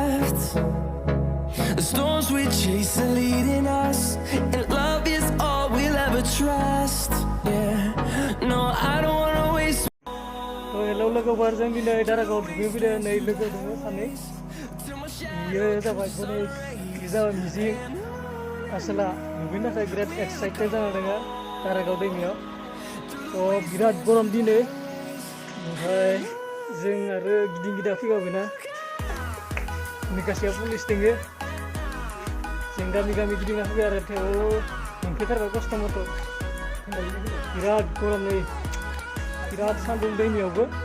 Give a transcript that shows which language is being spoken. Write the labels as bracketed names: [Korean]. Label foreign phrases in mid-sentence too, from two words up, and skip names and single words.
[English] left. The storms we chase are leading us, and love is all we'll ever trust. Yeah, no, I don't wanna waste. [Bodo] Hello, logover जों दिनै दारागाव दुगैफैदों नै लोगो दङ सानै बियो जाबाय गनेश जाबाय मिजिं आसोला दुगैनो थाखाय बिराद एक्साइटेड जाना दङ दारागाव दैमायाव बिराद गरम दिनै ओमफ्राय जों आरो गिदिं गिदा फैगावबायना निकासियाव पुलिस दङो जों गामि गामि गिदिंना फैबाय आरो थेवबो मोनफैथारबाय खस्थ' मथ' बिराद गरम नै बिराद सान्दुं दैमायावबो